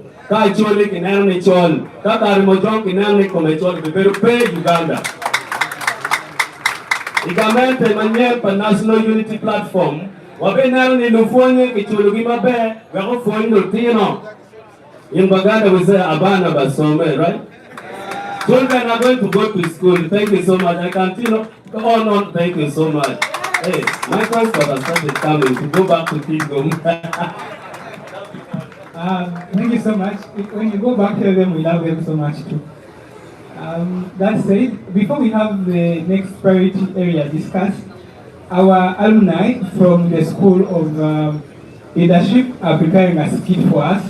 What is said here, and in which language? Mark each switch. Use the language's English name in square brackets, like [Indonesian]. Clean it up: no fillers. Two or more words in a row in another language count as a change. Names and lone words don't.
[Acoli] Ka chole kinani chol, ka Karamojong kinani komechol, beberu pe Uganda. Igamente manyen pa National Unity Platform, wabenero ni lufonye kichulugi mabe, wako fonye lutino. [English] In Baganda we say [Ganda] abana basome, [English] right? Children are going to go to school. Thank you so much. I continue. Oh no, thank you so much. Hey, my transport has started coming to go back to Kingdom. Thank you so much. When you go back to them, we love them so much too. That said, before we have the next priority area discussed, our alumni from the School of Leadership are preparing a skit for us.